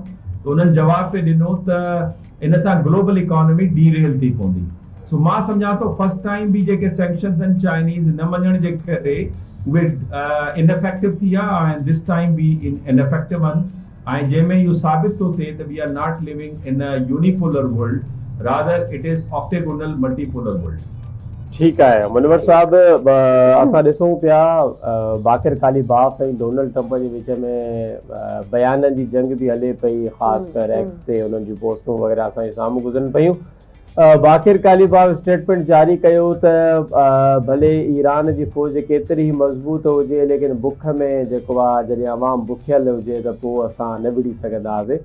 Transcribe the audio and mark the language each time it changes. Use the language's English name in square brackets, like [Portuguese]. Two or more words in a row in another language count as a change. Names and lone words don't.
[Sindhi] त उन्हनि जवाब पे ॾिनो त इन सां [English] global economy derail [Sindhi] थी पवंदी। सो मां सम्झां थो [English] first time [Sindhi] बि जेके सैंक्शन्स आहिनि चाइनीज़ न मञण जे करे उहे इनफेक्टिव थी विया ऐं [English] this time [Sindhi] बि इनफेक्टिव आहिनि ऐं जंहिंमें इहो साबित थो थिए त [English] we are not living in a unipolar world, rather it is octagonal multipolar world. [Sindhi] ठीकु आहे मनोहर साहब, असां ॾिसूं पिया बाक़िर कालीबाफ ऐं डोनाल्ड ट्रम्प जे विच में बयाननि जी जंग बि हले पई, ख़ासि कर एक्स ते उन्हनि जूं पोस्टूं वग़ैरह असांजे साम्हूं गुज़रनि पियूं। बाक़िर कालीबाफ स्टेटमेंट जारी कयो त भले ईरान जी फ़ौज केतिरी ई मज़बूत हुजे लेकिन बुख में जेको आहे जॾहिं अवाम बुखियल हुजे त पोइ असां न विड़ी सघंदासीं।